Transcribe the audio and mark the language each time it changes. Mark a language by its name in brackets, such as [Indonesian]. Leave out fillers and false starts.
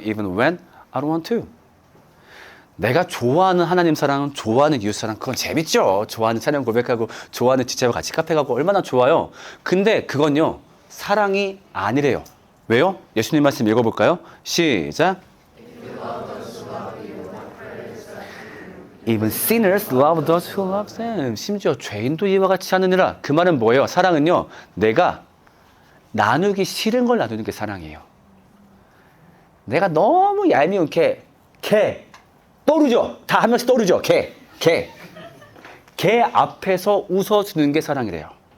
[English] Even when I don't want to. [Korean] 내가 좋아하는 하나님 사랑, 좋아하는 이웃 사랑, 그건 재밌죠. 좋아하는 찬양 고백하고, 좋아하는 지체와 같이 카페 가고 얼마나 좋아요. 근데 그건요, 사랑이 아니래요. 왜요? 예수님 말씀 읽어볼까요? 시작. [English] Even sinners love those who love them. [Korean] 심지어 죄인도 이와 같이 하느니라. 그 말은 뭐예요? 사랑은요, 내가 나누기 싫은 걸 나누는 게 사랑이에요. 내가 너무 얄미운 개 떠오르죠? 다 한 명씩 떠오르죠? 개 앞에서 웃어주는 게 사랑이래요.